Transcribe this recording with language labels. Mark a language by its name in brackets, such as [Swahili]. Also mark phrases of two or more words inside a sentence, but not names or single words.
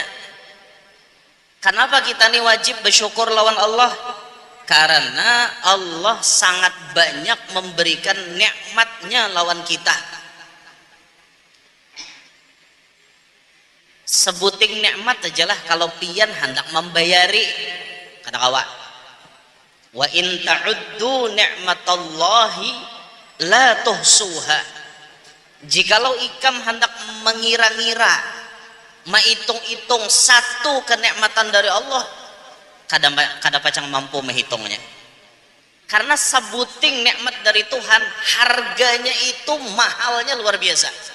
[Banjar] Kenapa kita nih wajib bersyukur lawan Allah? Karena Allah sangat banyak memberikan nikmatnya lawan kita. Sebuting nikmat ajalah kalau pian hendak membayari kata kawan. [Arabic] وإن تعدوا نعمة الله لا تحصوها. [Banjar] Jikalau ikam hendak mengira-ngira, menghitung-hitung satu kenikmatan dari Allah, kada pacang mampu menghitungnya. Karena sebuting nikmat dari Tuhan, harganya itu mahalnya luar biasa.